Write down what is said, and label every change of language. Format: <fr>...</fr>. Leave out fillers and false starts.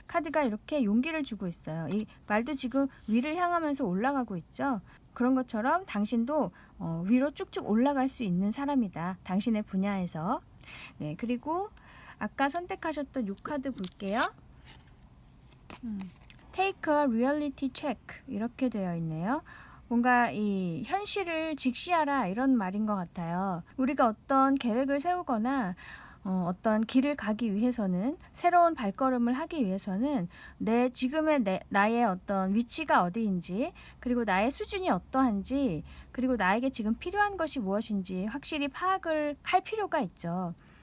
<ko>카드가 이렇게 용기를 주고 있어요. 이 말도 지금 위를 향하면서 올라가고 있죠. 그런 것처럼 당신도 위로 쭉쭉 올라갈 수 있는 사람이다. 당신의 분야에서. 네, 그리고 아까 선택하셨던 이 카드 볼게요.</ko> <en>Take a reality check,</en> <ko>이렇게 되어 있네요. 뭔가 이 현실을 직시하라, 이런 말인 것 같아요. 우리가 어떤 계획을 세우거나 어떤 길을 가기 위해서는 새로운 발걸음을 하기 위해서는 내 지금의 나의 어떤 위치가 어디인지 그리고 나의 수준이 어떠한지 그리고 나에게 지금 필요한 것이 무엇인지 확실히 파악을 할 필요가 있죠.</ko>